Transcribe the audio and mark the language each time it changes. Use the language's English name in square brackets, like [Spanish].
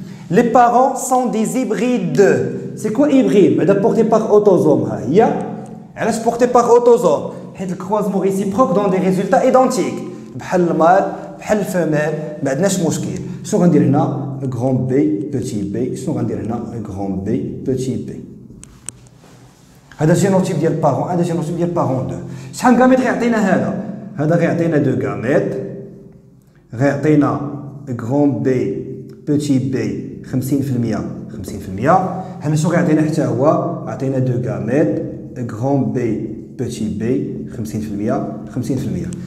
[French] Les parents sont des hybrides. C'est quoi hybride? [Arabic] بعدا [French] porté par autosome. [Arabic] ها هي. علاش [French] porté par autosome؟ [Arabic] حيت الكروازمون [French] réciproque donne des résultats identiques. [Arabic] بحال المال بحال الفمال ما عندناش مشكل. شنو غندير هنا؟ [French] grand B petit b. [Arabic] شنو غندير هنا؟ grand B petit b. هذا جينوتيب ديال بارون، هذا جينوتيب ديال بارون 2. شحال غاميت غيعطينا هذا غيعطينا 2 غاميت، غيعطينا [French] grand B petit b 50%. [Arabic] هنا شنو غيعطينا حتى هو؟ عطينا 2 غاميت [French] grand B petit b 50%.